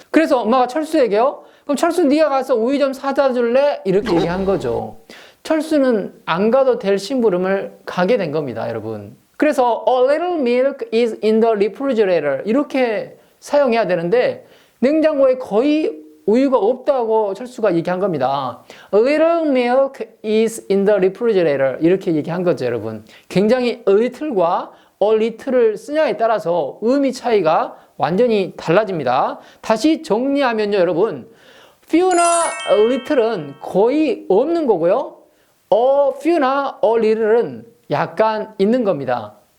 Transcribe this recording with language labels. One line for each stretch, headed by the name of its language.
Korean: 그래서 엄마가 철수에게요, 그럼 철수 네가 가서 우유 좀 사다 줄래? 이렇게 얘기한 거죠. 철수는 안 가도 될 심부름을 가게 된 겁니다, 여러분. 그래서
English: a little milk is in the refrigerator
Korean: 이렇게 사용해야 되는데 냉장고에 거의 우유가 없다고 철수가 얘기한 겁니다.
English: A little milk is in the refrigerator
Korean: 이렇게 얘기한 거죠, 여러분. 굉장히 a little과 a little을 쓰냐에 따라서 의미 차이가 완전히 달라집니다. 다시 정리하면요, 여러분. few나 a little은 거의 없는 거고요. a few나 a little은 약간 있는 겁니다.